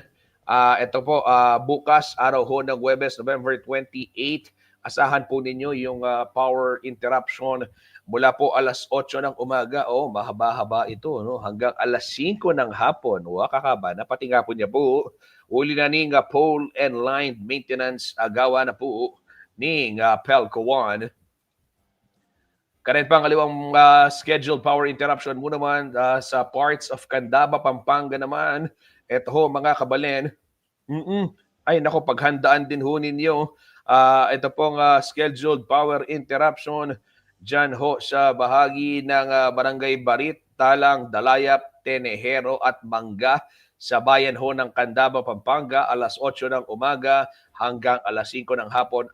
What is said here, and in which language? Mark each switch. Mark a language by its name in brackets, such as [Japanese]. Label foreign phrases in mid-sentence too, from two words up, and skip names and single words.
[Filipino] Ito po, bukas, araw ho ng Huwebes, November 28, asahan po ninyo yung [English] power interruption [Filipino] mula po alas 8 ng umaga. Mahaba-haba ito, hanggang alas 5 ng hapon. [Pampanga] Kakaba, napati nga po niya po. Uli na ning [English] pole and line maintenance [Pampanga] gawa na po ning Pelco One. Karin pang kaliwang [English] scheduled power interruption [Pampanga] mo naman sa [English] parts of [Pampanga] Candaba, Pampanga naman. [Filipino] Ito ho mga kabalen. Ay nako, paghandaan din ho ninyo. Ito pong [English] scheduled power interruption [Filipino] dyan ho sa bahagi ng Barangay Barit, Talang, Dalayap, Tenejero at Mangga sa bayan ho ng Candaba, Pampanga, alas 8 ng umaga hanggang alas 5 ng hapon.